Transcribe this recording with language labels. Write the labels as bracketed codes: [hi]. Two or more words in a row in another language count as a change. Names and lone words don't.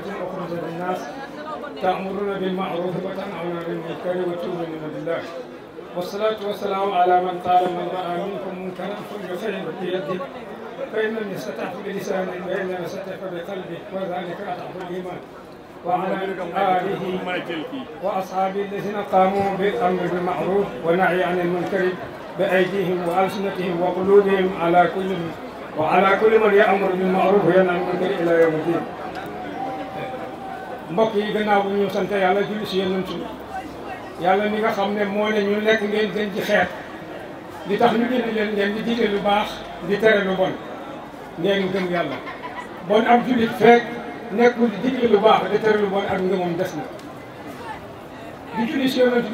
[ar] أخرجت للناس تأمرون بالمعروف وتنهون عن المنكر وتؤمنون بالله والصلاة والسلام على من قال من رأى منكم منكرا فليغيره بيده فإن لم يستطع بلسانه وإن لم يستطع بقلبه وذلك أضعف الإيمان وعلى آله وأصحابه الذين قاموا بالأمر بالمعروف والنهي عن المنكر بأيديهم وألسنتهم وقلوبهم وعلى كل من يأمر بالمعروف وينهى عن المنكر إلى يوم الدين. [wo] mbokk yi gannaaw bu ñu sant yàlla julli si yonent yàlla mi nga xam ne moo ne ñu nekk ngeen gën ci xeet li tax ñu gën leen ngeen di digle lu baax di tere lu bon ngeen gëm yàlla bon ab jullit fekk nekkul di digle lu baax di tere lu bon ak ngëmam des na di julli si yonent